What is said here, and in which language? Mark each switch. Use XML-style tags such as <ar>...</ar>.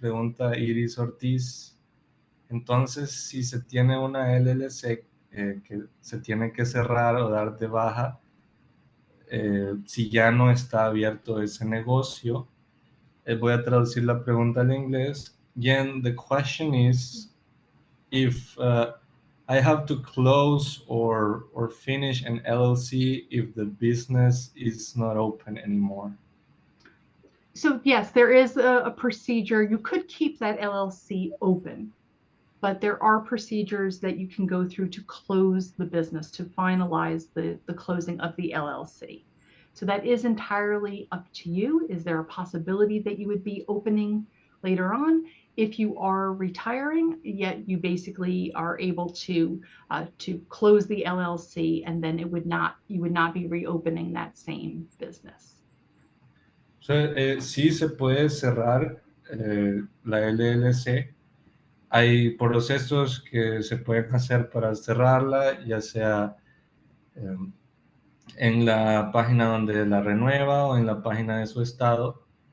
<es>Pregunta Iris Ortiz. Entonces, si se tiene una LLC que se tiene que cerrar o dar de baja, si ya no está abierto ese negocio, voy a traducir la pregunta al inglés.</es> <en>Jen, the question is, if I have to close or finish an LLC if the business is not open anymore. So yes, there is a procedure. You could keep that LLC open, but there are procedures that you can go through to close the business, to finalize the closing of the LLC. So that is entirely up to you. Is there a possibility that you would be opening later on? If you are retiring, yet you basically are able to close the LLC, and then you would not be reopening that same business.</en> <es>O sea, sí se puede cerrar la LLC. Hay procesos que se pueden hacer para cerrarla, ya sea en la página donde la renueva o en la página de su estado.</es>